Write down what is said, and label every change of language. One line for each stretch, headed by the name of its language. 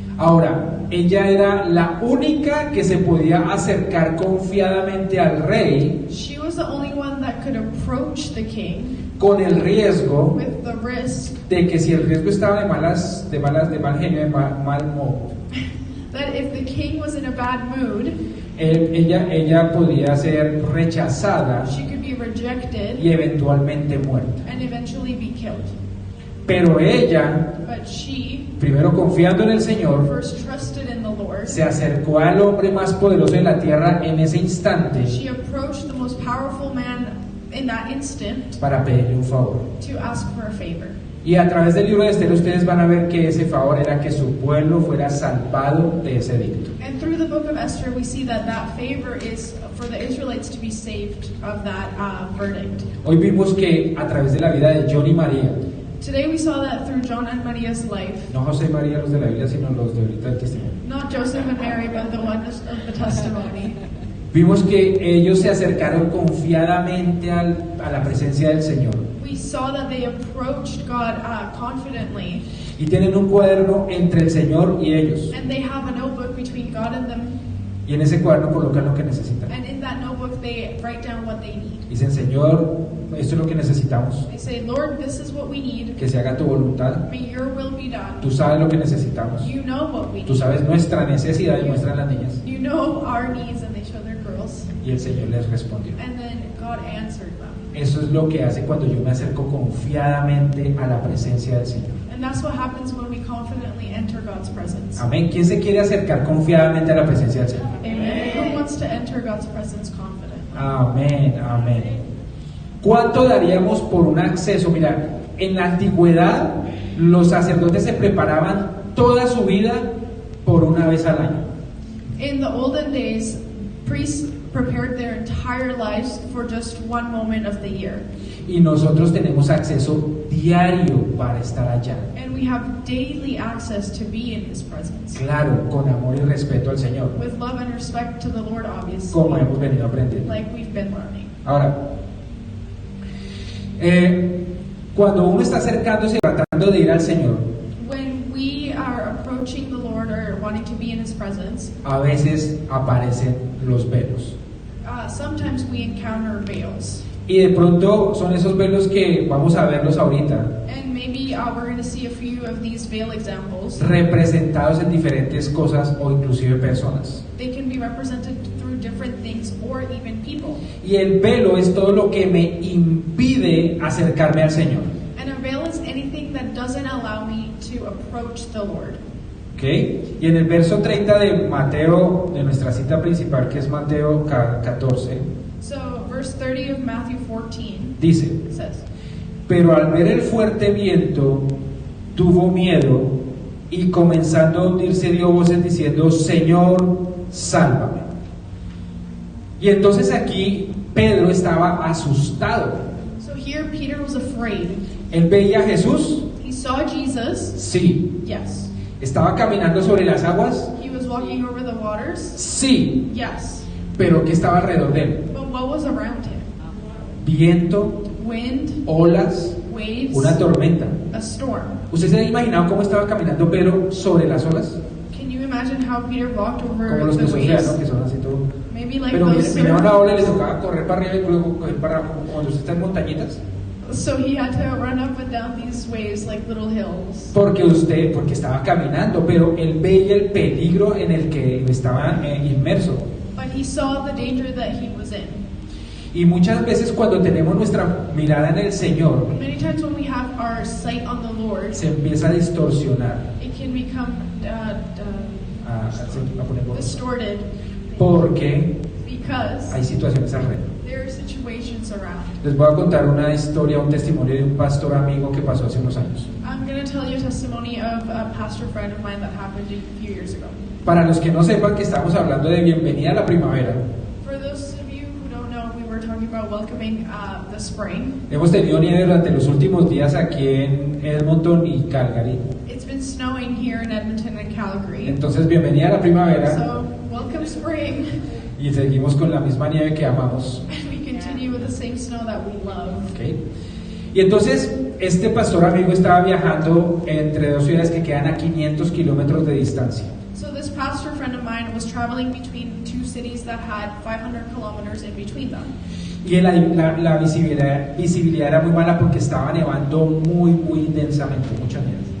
Spanish: Ahora, ella era la única que se podía acercar confiadamente al rey
English: She was the only one that could approach the king
Spanish: con el riesgo
English: with the risk
Spanish: de que si el riesgo estaba de mal genio, de mal modo,
English: that if the king was in a bad mood,
Spanish: ella podía ser rechazada
English: she could be rejected
Spanish: y eventualmente muerta.
English: and eventually be killed.
Spanish: Pero ella,
English: But she
Spanish: primero confiando en el Señor,
English: first trusted in the Lord.
Spanish: se acercó al hombre más poderoso de la tierra en ese instante
English: She approached the most powerful man in that instant
Spanish: para pedirle un favor.
English: to ask for a favor.
Spanish: Y a través del libro de Esther ustedes van a ver que ese favor era que su pueblo fuera salvado de ese edicto.
English: And through the book of Esther, we see that that favor is for the Israelites to be saved of that verdict.
Spanish: Hoy vimos que a través de la vida de John y María,
English: Today we saw that through John and Maria's life,
Spanish: no José y María los de la Biblia, sino los de ahorita del testimonio,
English: not Joseph and Mary, but the ones of the testimony.
Spanish: vimos que ellos se acercaron confiadamente a la presencia del Señor.
English: We saw that they approached God confidently,
Spanish: Y tienen un cuaderno entre el Señor y ellos.
English: and they have a notebook between God and them,
Spanish: Y en ese cuaderno colocan lo que necesitan.
English: and in that notebook they write down what they need.
Spanish: Dicen, Señor, esto es lo que necesitamos.
English: They say, Lord, this is what we need.
Spanish: Que se haga tu voluntad.
English: May your will be done.
Spanish: Tú sabes lo que necesitamos.
English: You know what we
Spanish: Tú
English: need.
Spanish: sabes nuestra necesidad y muestran las niñas.
English: You know our needs, and they show their girls.
Spanish: Y el Señor les respondió.
English: And then God answered them.
Spanish: Eso es lo que hace cuando yo me acerco confiadamente a la presencia del Señor.
English: And that's what happens when we confidently enter God's presence.
Spanish: Amén. ¿Quién se quiere acercar confiadamente a la presencia del Señor?
English: Amen. Who wants to enter God's presence confidently?
Spanish: Amén, amén. ¿Cuánto daríamos por un acceso? Mira, en la antigüedad los sacerdotes se preparaban toda su vida por una vez al año.
English: In the olden days, priests prepared their entire lives for just one moment of the year.
Spanish: Y nosotros tenemos acceso diario para estar allá.
English: And we have daily access to be in His presence.
Spanish: Claro, con amor y respeto al Señor,
English: With love and respect to the Lord, obviously.
Spanish: como hemos venido aprendiendo.
English: Like we've been learning.
Spanish: Ahora, cuando uno está acercándose y tratando de ir al Señor,
English: When we are approaching the Lord or wanting to be in His presence,
Spanish: a veces aparecen los velos.
English: sometimes we encounter veils.
Spanish: Y de pronto son esos velos que vamos a verlos ahorita,
English: And maybe we're going to see a few of these veil examples.
Spanish: representados en diferentes cosas o inclusive personas.
English: They can be represented through different things or even people.
Spanish: Y el velo es todo lo que me impide acercarme al Señor.
English: And a veil is anything that doesn't allow me to approach the Lord.
Spanish: ¿Ok? Y en el verso 30 de Mateo, de nuestra cita principal, que es Mateo 14,
English: So, verse 30 of Matthew 14
Spanish: dice:
English: says,
Spanish: pero al ver el fuerte viento, tuvo miedo y comenzando a hundirse dio voces diciendo, Señor, sálvame. Y entonces aquí Pedro estaba asustado.
English: So here Peter was afraid.
Spanish: ¿Él veía a Jesús?
English: He saw Jesus.
Spanish: Sí.
English: Yes.
Spanish: ¿Estaba caminando sobre las aguas?
English: He was walking over the waters.
Spanish: Sí.
English: Yes.
Spanish: Pero ¿qué estaba alrededor de él?
English: But what was around him?
Spanish: Viento,
English: Wind,
Spanish: olas,
English: waves,
Spanish: una tormenta.
English: a storm.
Spanish: ¿Usted se ha imaginado cómo estaba caminando Pedro sobre las olas?
English: Can you imagine how Peter walked over
Spanish: Como los
English: the
Spanish: que surfean, ¿no?
English: waves?
Spanish: Que son así todo.
English: Maybe like
Spanish: Pero
English: those
Spanish: miraba una
English: surf-
Spanish: ola y le tocaba correr para arriba y luego coger para abajo, cuando usted está en montañitas.
English: So he had to run up and down these waves like little hills.
Spanish: Porque estaba caminando, pero él veía el peligro en el que estaba inmerso.
English: But he saw the danger that he was in.
Spanish: Y muchas veces cuando tenemos nuestra mirada en el Señor,
English: Many times when we have our sight on the Lord,
Spanish: se empieza a distorsionar,
English: it can become
Spanish: a poner borroso,
English: distorted
Spanish: porque
English: because
Spanish: hay situaciones alrededor.
English: there are situations mountains around.
Spanish: Les voy a contar una historia, un testimonio de un pastor amigo que pasó hace unos años.
English: I'm going to tell you a testimony of a pastor friend of mine that happened a few years ago.
Spanish: Para los que no sepan que estamos hablando de bienvenida a la primavera,
English: For those of you who don't know, we were talking about welcoming the spring.
Spanish: hemos tenido nieve durante los últimos días aquí en Edmonton y Calgary.
English: It's been snowing here in Edmonton and Calgary.
Spanish: Entonces, bienvenida a la primavera
English: So, welcome spring.
Spanish: y seguimos con la misma nieve que amamos.
English: And we continue with the same snow that we love.
Spanish: ¿Ok? Y entonces, este pastor amigo estaba viajando entre dos ciudades que quedan a 500 kilómetros de distancia.
English: So this pastor friend of mine was traveling between two cities that had 500 kilometers in between them.
Spanish: Y la visibilidad era muy mala porque estaba nevando muy intensamente, mucha nieve.